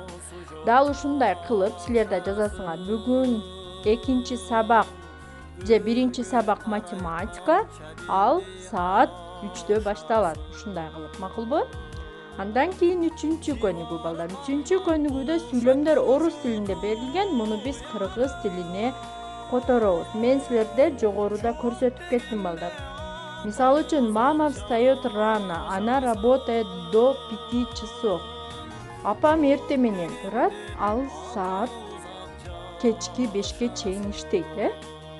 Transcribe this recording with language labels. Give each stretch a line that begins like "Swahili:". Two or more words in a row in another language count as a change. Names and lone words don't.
Kyrgyz: Дал ушундай кылып силер да жазасыңар. Бүгүн экинчи сабак же биринчи сабак математика, ал саат 3-тө башталат. Ушундай кылып, макулбу? Андан кийин 3-чү көнүгүү балдар. 3-чү көнүгүүдө сүйлөмдөр орус тилинде берилген. Муну биз кыргыз тилине которобуз. Мен силерде жогоруда көрсөтүп кеттим балдар. Мисалы үчүн,
Russian: мама встаёт рано, она работает до 5 часов.
Kyrgyz: Апам эрте менен турат, ал саат кечки 5-ке чейин иштейт,